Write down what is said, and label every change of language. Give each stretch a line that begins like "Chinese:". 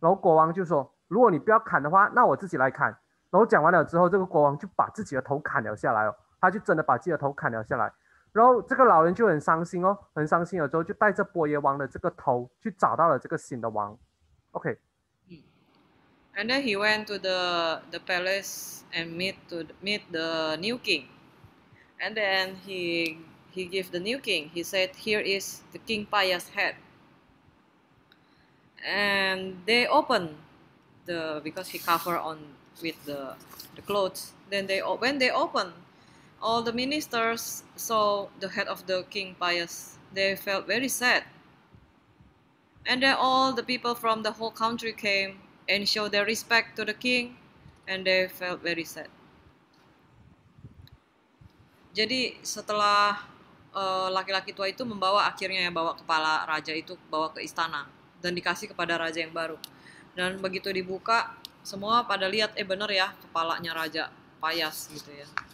Chinese: 然后国王就说：“如果你不要砍的话，那我自己来砍。” 然后讲完了之后，这个国王就把自己的头砍了下来哦，他就真的把自己的头砍了下来。然后这个老人就很伤心哦，很伤心了之后，就带着波耶王的这个头去找到了这个新的王。
English: OK。 And then he went to the palace and meet the new king. And then he gave the new king. He said, "Here is the King Payas' head." And they opened because he covered on with the clothes. Then when they opened all the ministers saw the head of the king pious, they felt very sad. And then all the people from the whole country came and showed their respect to the king, and they felt very sad.
Indonesian: Jadi setelah laki-laki tua itu akhirnya bawa kepala raja itu bawa ke istana dan dikasih kepada raja yang baru. Dan begitu dibuka, semua pada lihat, bener ya kepalanya raja payas gitu ya.